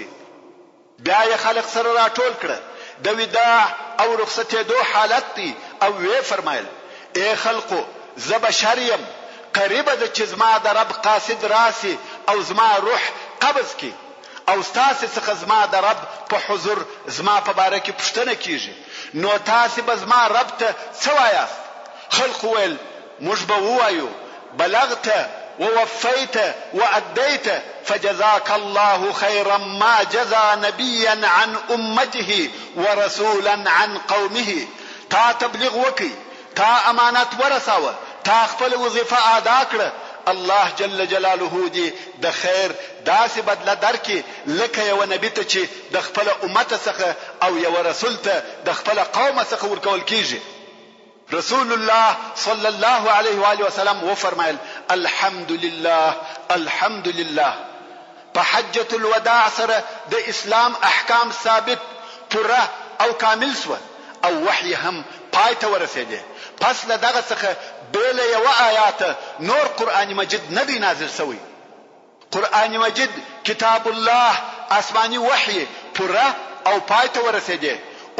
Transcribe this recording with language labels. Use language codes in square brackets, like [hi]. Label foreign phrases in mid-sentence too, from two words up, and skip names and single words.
[ps] بیا یې خلق سره راټول کړ، د وداع او رخصتېدو حالت دی او وی فرمایل اے خلقو زه بشر یم، قریبه ده چې زما د رب قاصد راسي او زما روح قبض کی او ستاسو څخه زما د رب په حضور زما په باره کې پوښتنه کیږي، نو تاسو به زما رب ته څه وایاست؟ خلق ویل موږ به ووایو [ar] بلغت ووفيت وأديت فجزاك الله خيرا ما جزى نبيا عن أمته ورسولا عن قومه. [ps] تا تبلیغ وکي، تا امانت ورساوه، تا خپل وظیفه ادا کړه، الله [ar] جل جلاله [ps] دې د خیر داسې بدله درکې لکه یو نبی ته چې د خپل امت څخه او یو رسول ته د خپل قوم څخه ورکول کیږي. [ar] رسول الله صلى الله عليه وآله وسلم وفرمایل الحمد لله. [ps] په [ar] حجة الوداع [ps] سره د اسلام احکام ثابت پوره او کامل سو او وحی هم پای ته ورسېده. پس له دغه څخه بل یو آیات نور قرآن مجید ندی نازل شوی. قرآن مجید [ar] کتاب الله [ps] آسمانی وحی پوره او پای ته ورسېده.